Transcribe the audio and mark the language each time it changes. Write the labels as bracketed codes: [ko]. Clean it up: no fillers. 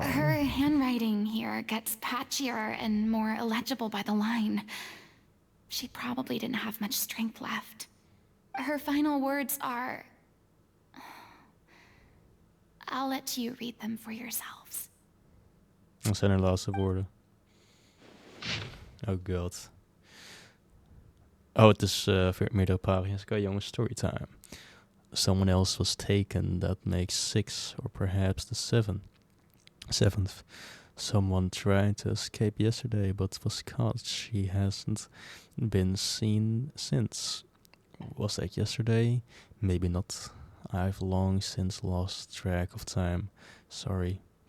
[en] Her handwriting here gets patchier and more illegible by the line. She probably didn't have much strength left. Her final words are... I'll let you read them for yourselves. [nl] Dat zijn haar laatste woorden. Oh god. Oh, het is meerdere pagina's. [en] Okay, jongens, storytime. Someone else was taken. That makes 6, or perhaps the 7th. Someone tried to escape yesterday, but was caught. She hasn't been seen since. Was that yesterday? Maybe not. I've long since lost track of time. Sorry.